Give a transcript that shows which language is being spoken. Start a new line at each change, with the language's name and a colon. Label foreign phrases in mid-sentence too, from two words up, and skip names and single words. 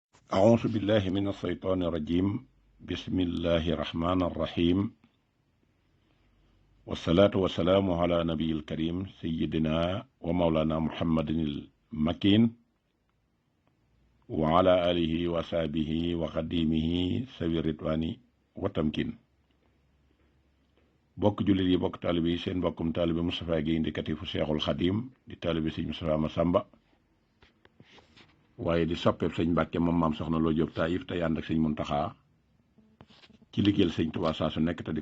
Arabic: أعوذ بالله من الشيطان الرجيم بسم الله الرحمن الرحيم والصلاة والسلام على نبي الكريم سيدنا ومولانا محمد المكين وعلى آله وصحبه وخديمه سوي الرضوان والتمكين
Wolof: bokk jullit yi bokk taalibe yi seen bokkum taalibe Moustapha Guèye indicatifu Seexul Xadim di taalibe sëñ Moustapha Massamba waaye di soppeeb sëñ Mbàkke moom maam soxna Lo Jóob Taïf tey ànd ak sëñ Muntaxa ci liggéeyal sëñ Tuubaa saa su nekk te di